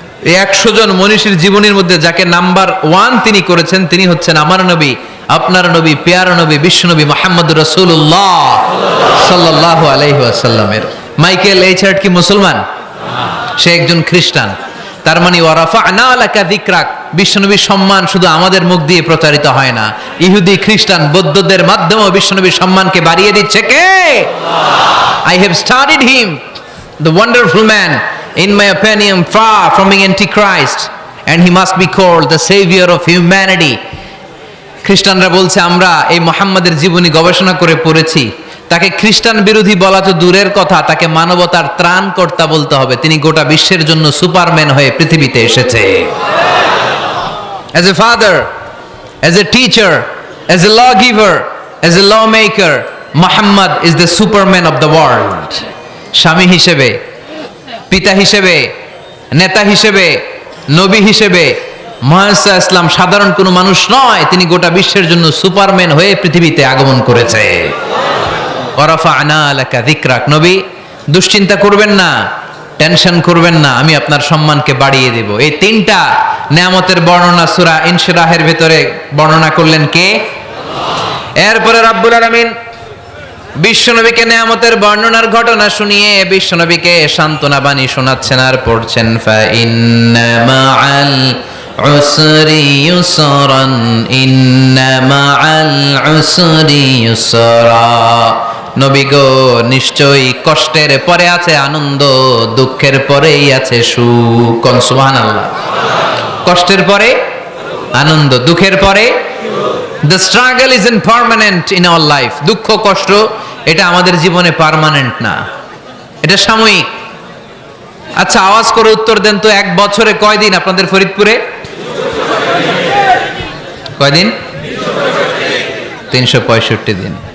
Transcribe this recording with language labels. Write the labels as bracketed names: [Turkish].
[Bangla] এই 100 জন মনীষীর জীবনীর মধ্যে যাকে নাম্বার 1 তিনি করেছেন, তিনি হচ্ছেন আমার নবী, আপনার নবী, পেয়ারা নবী, বিশ্বনবী মুহাম্মদুর রাসূলুল্লাহ সাল্লাল্লাহু আলাইহি ওয়াসাল্লামের। মাইকেল এইচ হার্ট কি মুসলমান? সে একজন খ্রিস্টান। তার মানে [Arabic] ওয়া রাফা'না লাকা যিকরাক, [Bangla] বিশ্বনবীর সম্মান শুধু আমাদের মুখ দিয়ে প্রচারিত হয় না, ইহুদি, খ্রিস্টান, বৌদ্ধদের মাধ্যমেও বিশ্বনবীর সম্মানকে বাড়িয়ে দিচ্ছে কে? [English] I have studied him, the wonderful man, in my opinion far from being antichrist and he must be called the savior of humanity. [Bangla] খ্রিস্টানরা বলছে আমরা এই মুহাম্মাদের জীবনী গবেষণা করে পড়েছি, তাকে খ্রিস্টান বিরোধী বলা তো দূরের কথা, তাকে মানবতার ত্রাণকর্তা বলতে হবে। তিনি গোটা বিশ্বের জন্য সুপারম্যান হয়ে পৃথিবীতে এসেছে। [English] As a father, as a teacher, as a lawgiver, as a lawmaker, Muhammad is the superman of the world. [Bangla] স্বামী হিসেবে, পিতা হিসেবে, নেতা হিসেবে, নবী হিসেবে মুহাম্মদ ইসলাম সাধারণ কোনো মানুষ নয়, তিনি গোটা বিশ্বের জন্য সুপারম্যান হয়ে পৃথিবীতে আগমন করেছে। [Arabic] ওয়া রাফা'না লাকা যিকরাক, [Bangla] নবী দুশ্চিন্তা করবেন না, টেনশন করবেন না, আমি আপনার সম্মানকে বাড়িয়ে দেব। এই তিনটা নিয়ামতের বর্ণনা সূরা ইনশিরাহের ভিতরে বর্ণনা করলেন কে? এরপরে রাব্বুল আলামিন বিশ্বনবীকে নিয়ামতের বর্ণনার ঘটনা শুনিয়ে বিশ্বনবীকে সান্ত্বনা বাণী শোনাচ্ছেন আর পড়ছেন, [Arabic] ফা ইন্না মাআল উসরি ইউসরান ইন্না মাআল উসরি ইউসরা। [Bangla] নবী গো, নিশ্চয়ই কষ্টের পরে আছে আনন্দ, দুঃখের পরেই আছে সুখ। সুবহানাল্লাহ। কষ্টের পরে আনন্দ, দুঃখের পরে। [English] The struggle isn't permanent in our life. [Bangla] দুঃখ কষ্ট এটা আমাদের জীবনে পার্মানেন্ট না, এটা সাময়িক। আচ্ছা আওয়াজ করে উত্তর দেন তো, এক বছরে কয়দিন আপনাদের ফরিদপুরে? কয়দিন? 365 দিন।